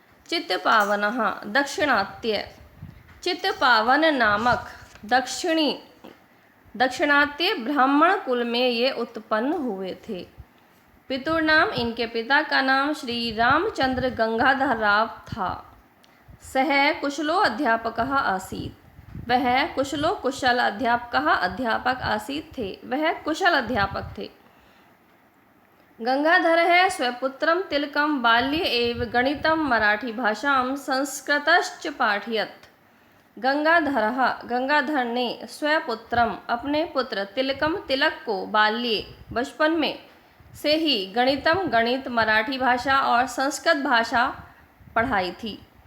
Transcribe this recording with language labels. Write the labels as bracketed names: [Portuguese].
[Sanskrit] चित्तपावनः दक्षिणात्य [Hindi] चित्तपावन नामक दक्षिणात्य ब्राह्मण कुल में ये उत्पन्न हुए थे। पितृनाम इनके पिता का नाम श्री रामचंद्र गंगाधर राव था। [Sanskrit] सः कुशलो अध्यापकः आसीत्। [Hindi] वह कुशल अध्यापक [Sanskrit] आसीत् [Hindi] थे। वह कुशल अध्यापक थे। [Sanskrit] गंगाधरः स्वपुत्रं तिलकं बाल्ये एव गणितं मराठी भाषां संस्कृतश्च पाठयत्। [Hindi] गंगाधर ने [Sanskrit] स्वपुत्रम [Hindi] अपने पुत्र तिलक को [Sanskrit] बाल्ये [Hindi] बचपन में से ही गणित मराठी भाषा और संस्कृत भाषा पढ़ाई थी।